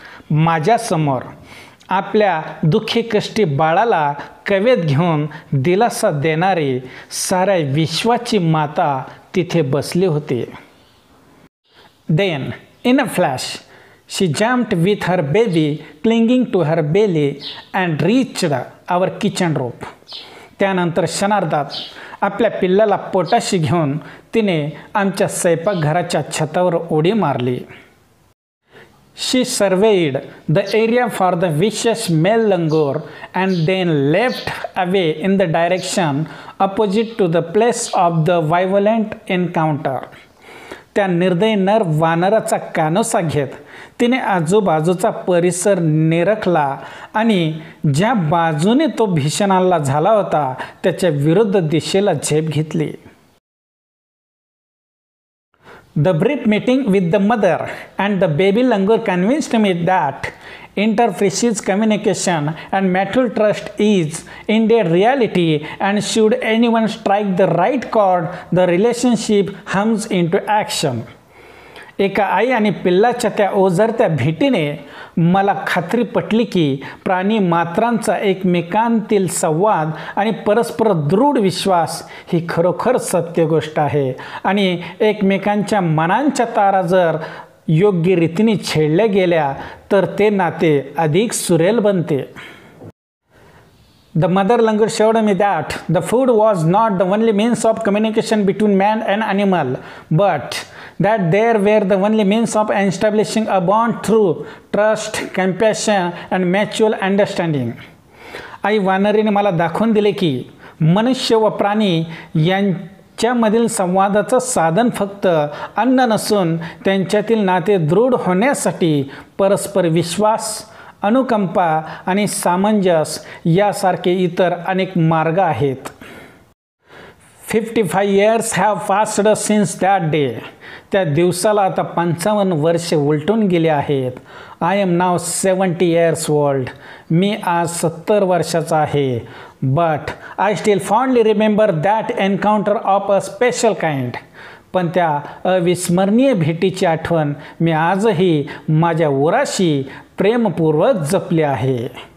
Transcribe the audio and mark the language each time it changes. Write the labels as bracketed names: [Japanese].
[Marathi] माझ्यासमोर आपल्या दुःखी कष्टी बाळाला कवेत घेऊन दिलासा देणारी साऱ्या विश्वाची माता तिथे बसली होती. [English] Then, in a flash, she jumped with her baby clinging to her belly and reached our kitchen roof. [Marathi] त्यानंतर क्षणार्धात आपल्या पिल्लाला पोटाशी घेऊन तिने आमच्या स्वयंपाकघराच्या छतावर उडी मारली. [English] She surveyed the area for the vicious male langur and then leapt away in the direction opposite to the place of the violent encounter. [Marathi] त्या निर्दयी नर वानराचा कानोसा घेत तिने आजूबाजूचा परिसर निरखला आणि ज्या बाजूने तो भीषण हल्ला झाला होता त्याच्या विरुद्ध दिशेला झेप घेतली. [English] The brief meeting with the mother and the baby langur convinced me that interspecies communication and mutual trust is indeed reality, and should anyone strike the right chord, the relationship hums into action. [Marathi] एका आई आणि पिल्लाच्या त्या ओझरत्या भेटीने मला खात्री पटली की प्राणी मात्रांचा एकमेकांतील संवाद आणि परस्पर दृढ विश्वास ही खरोखर सत्य गोष्ट आहे आणि एकमेकांच्या मनांच्या तारा जर योग्य रीतीने छेडल्या गेल्या तर ते नाते अधिक सुरेल बनते. [English] The mother langur showed me that the food was not the only means of communication between man and animal, but that there were the only means of establishing a bond through trust, compassion and mutual understanding. [Marathi] आई वानरीने मला दाखवून दिले की मनुष्य व प्राणी यांच्यामधील संवादाचं साधन फक्त अन्न नसून त्यांच्यातील नाते दृढ होण्यासाठी परस्पर विश्वास, अनुकंपा आणि सामंजस्य यासारखे इतर अनेक मार्ग आहेत. [English] 55 years have passed since that day. [Marathi] त्या दिवसाला आता 55 वर्षे उलटून गेली आहेत. [English] I am now 70 years old. [Marathi] मी आज 70 वर्षाचा आहे. [English] But I still fondly remember that encounter of a special kind. [Marathi] पण त्या अविस्मरणीय भेटीची आठवण मी आजही माझ्या उराशी प्रेमपूर्वक जपली आहे.